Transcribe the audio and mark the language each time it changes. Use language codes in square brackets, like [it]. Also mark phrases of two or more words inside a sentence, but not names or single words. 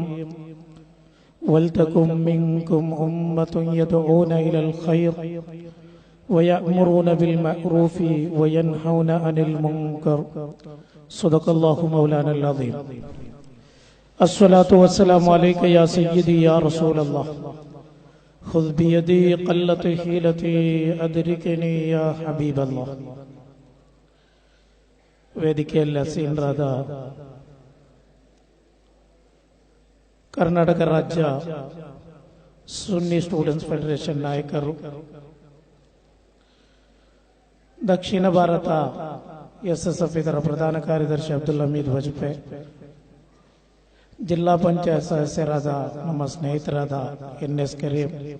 [ar] ولتكن منكم أمة يدعون إلى الخير ويأمرون بالمعروف وينهون عن المنكر. صدق الله مولانا العظيم. الصلاة والسلام عليك يا سيدي يا رسول الله. خذ بيدي قلت حيلتي أدركني يا حبيب الله. [kn] ವೇದಿಕೆಯಲ್ಲಿ ಆಸೀನರಾದ ಕರ್ನಾಟಕ ರಾಜ್ಯ ಸುನ್ನಿ ಸ್ಟೂಡೆಂಟ್ಸ್ ಫೆಡರೇಷನ್ ನಾಯಕರು, ದಕ್ಷಿಣ ಭಾರತ ಎಸ್ಎಸ್ಎಫ್ ಇದರ ಪ್ರಧಾನ ಕಾರ್ಯದರ್ಶಿ ಅಬ್ದುಲ್ ಹಮೀದ್ ವಜ್ಪೆ, ಜಿಲ್ಲಾ ಪಂಚಾಯತ್ ಸದಸ್ಯರಾದ ನಮ್ಮ ಸ್ನೇಹಿತರಾದ ಎನ್ಎಸ್ ಕರೀಂ,